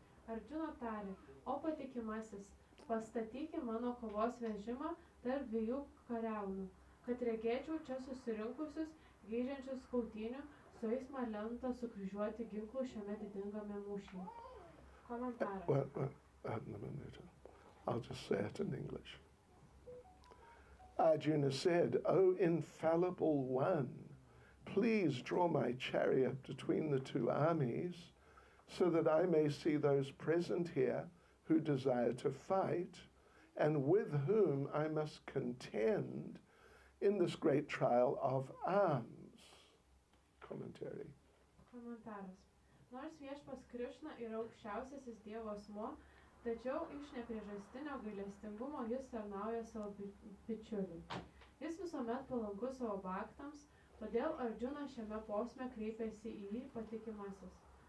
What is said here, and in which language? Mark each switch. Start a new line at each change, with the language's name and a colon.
Lithuanian: Arjuna tarė, o patikimasis, pastatyki mano kovos vežimą tarp dviejų kariaunų, kad regėčiau čia susirinkusius, geidžiančius kautynių, su jais man lemta sukryžiuoti ginklų šiame didingame mūšyje. Komentaras.
English: Well, a minute. I'll just say it in English. Arjuna said, O infallible one, please draw my chariot between the two armies so that I may see those present here who desire to fight and with whom I must contend in this great trial of arms. Commentary.
Lithuanian: Komentaras. Nors viešpas Krišna yra aukščiausiasis Dievo asmuo, tačiau iš nepriežastinio gailestingumo jis tarnauja savo bičiuliui. Jis visuomet palankus savo baktams, todėl Arjuna šiame posme kreipėsi į jį patikimasis.